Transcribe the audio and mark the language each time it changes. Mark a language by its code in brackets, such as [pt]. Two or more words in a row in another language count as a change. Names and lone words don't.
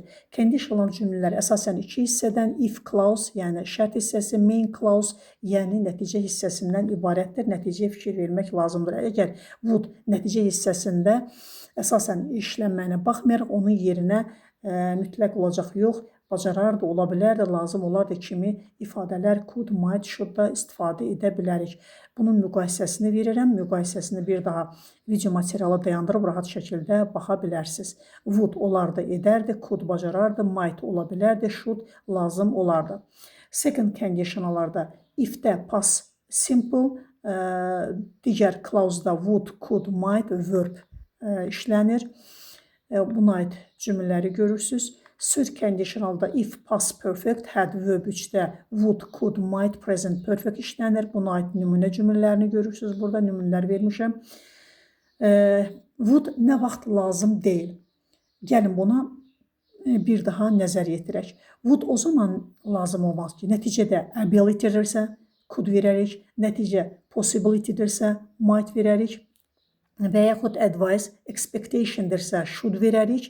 [az] Conditional cümlələr əsasən iki hissədən [en] if clause, [az] yəni şərt hissəsi, [en] main clause, [az] yəni nəticə hissəsindən ibarətdir. Nəticəyə fikir vermək lazımdır. Əgər would nəticə hissəsində əsasən işlənməyinə baxmayaraq, onun yerinə mütləq olacaq yox, bacarardı, ola bilərdi, lazım olardı kimi ifadələr [en] could, might, [az] should-da istifadə edə bilərik. Bunun müqayisəsini verirəm. Müqayisəsini bir daha video materialı dayandırıb rahat şəkildə baxa bilərsiniz. Would olardı, edərdi, could bacarardı, might ola bilərdi, should lazım olardı. Second conditionallarda if-də past simple, digər clause-da [en] would, could, might, verb [az] işlənir. Buna aid cümlələri görürsünüz. Third conditionalda [en] if past perfect, had verb [az] 3-də [en] would, could, might, present perfect [az] işlənir. Buna aid nümunə cümlələrini görürsünüz. Burada nümunələr vermişəm. Would nə vaxt lazım deyil. Gəlin buna bir daha nəzər yetirək. Would o zaman lazım olmaz ki, nəticədə ability-dirsə could verərik, nəticə possibility-dirsə might verərik və yaxud [en] advice, expectation-dirsə [az] should verərik.